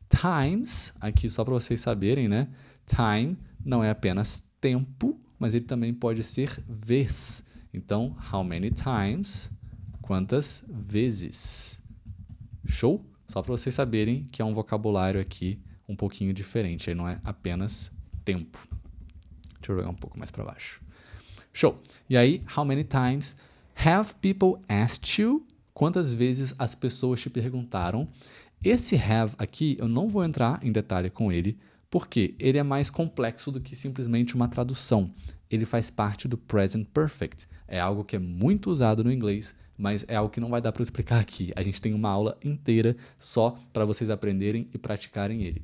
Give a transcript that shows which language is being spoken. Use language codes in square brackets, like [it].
[pt] Times, aqui só para vocês saberem, né? Time não é apenas tempo, mas ele também pode ser vez. Então, [en] how many times? [pt] Quantas vezes? Show? Só para vocês saberem que é um vocabulário aqui um pouquinho diferente. Aí não é apenas tempo. Deixa eu jogar um pouco mais para baixo. Show. E aí, [en] how many times have people asked you? [pt] Quantas vezes as pessoas te perguntaram? Esse have aqui, eu não vou entrar em detalhe com ele, porque ele é mais complexo do que simplesmente uma tradução. Ele faz parte do present perfect. É algo que é muito usado no inglês, mas é algo que não vai dar para eu explicar aqui. A gente tem uma aula inteira só para vocês aprenderem e praticarem ele.